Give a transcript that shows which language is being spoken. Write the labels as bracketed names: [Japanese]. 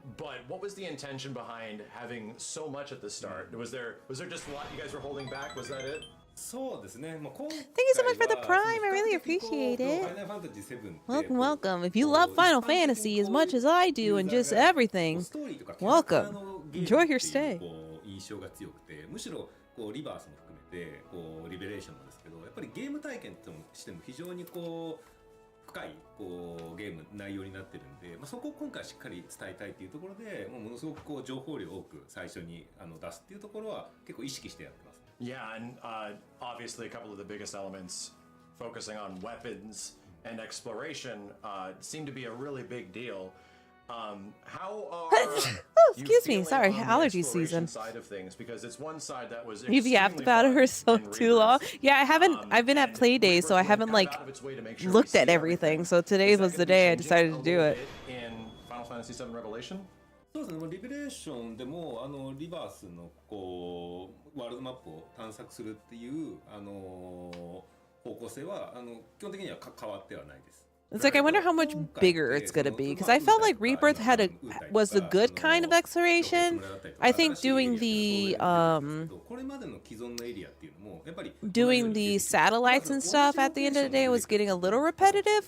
[English] But what was the intention behind having so much at the start? Was there just a lot you guys were holding back? Was that it? Thank you so much for the prime. I really appreciate it. Welcome. If you love Final Fantasy as much as I do and just everything, welcome. Enjoy your stay. [Japanese] リバースも含めてリベレーションもですけど、やっぱりゲーム体験としても非常に深いゲーム内容になってるんで、そこを今回しっかり伝えたいっていうところで、ものすごく情報量を多く最初に出すっていうところは結構意識してやってます。 [English] Yeah, and obviously a couple of the biggest elements focusing on weapons and exploration seem to be a really big deal. How are oh, excuse me, sorry, allergy season. Side of things, because it's one side that was You've yapped about it for so too long. Yeah, I haven't. I've been at play days, so I haven't like looked at everything. So today was the day I decided to do it. In Final Fantasy VII Revelation. [Japanese] そうですね、リベレーションでもリバースのワールドマップを探索するっていう方向性は基本的には変わってはないです。 [English] It's like I wonder how much bigger it's gonna be, because I felt like Rebirth was a good kind of exploration. I think doing the satellites and stuff at the end of the day was getting a little repetitive.